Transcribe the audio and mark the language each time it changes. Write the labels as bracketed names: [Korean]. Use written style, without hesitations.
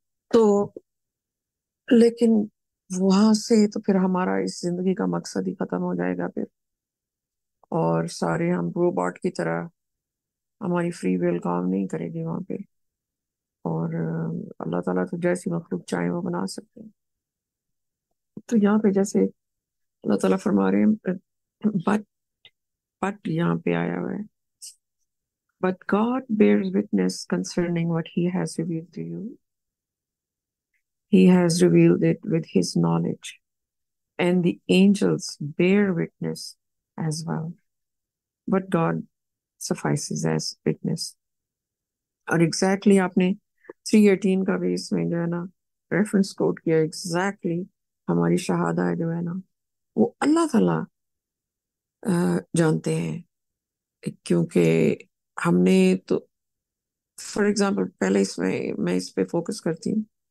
[Urdu] تو لیکن وہاں سے تو پھر ہمارا اس زندگی کا مقصد ہی ختم ہو جائے گا پھر، اور سارے ہم روبوٹ کی طرح، ہماری فری ویل کام نہیں کرے گی وہاں پہ، اور اللہ تعالیٰ تو جیسی مخلوق چاہے وہ بنا سکتے ہیں۔ تو یہاں پہ جیسے اللہ تعالیٰ فرما رہے ہیں، بٹ یہاں پہ آیا ہوا ہے، [English] but God bears witness concerning what he has revealed to you. He has revealed it with his knowledge, and the angels bear witness as well. But God suffices as witness. [Urdu] اور exactly آپ نے 318 کا بھی اس میں جو ہے نا reference کوٹ کیا، exactly ہماری شہادہ جو ہے نا وہ اللہ تعالیٰ جانتے ہیں، کیونکہ ہم نے تو فار ایگزامپل پہلے میں اس پہ فوکس کرتی ہوں